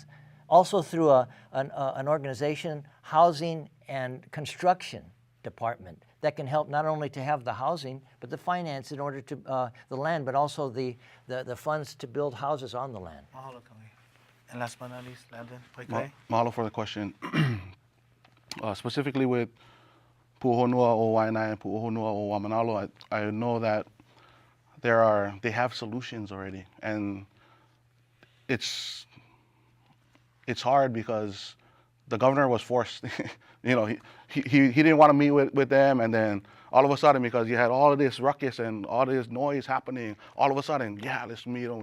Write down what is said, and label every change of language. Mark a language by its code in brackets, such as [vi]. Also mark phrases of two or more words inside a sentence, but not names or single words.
[en] Also through an organization, housing and construction department that can help not only to have the housing, but the finance in order to the land, but also the funds to build houses on the land. Mahalo, Kaui. And last but not least, Landon. Paikai. Mahalo for the question. Specifically with Pu'uhonua o Waiʻanae and Pu'uhonua o Wamanalo, I know that they have solutions already, and it's hard because the governor was forced. You know, he didn't want to meet with them, and then all of a sudden, because you had all of this ruckus and all this noise happening, all of a sudden, yeah, let's meet them.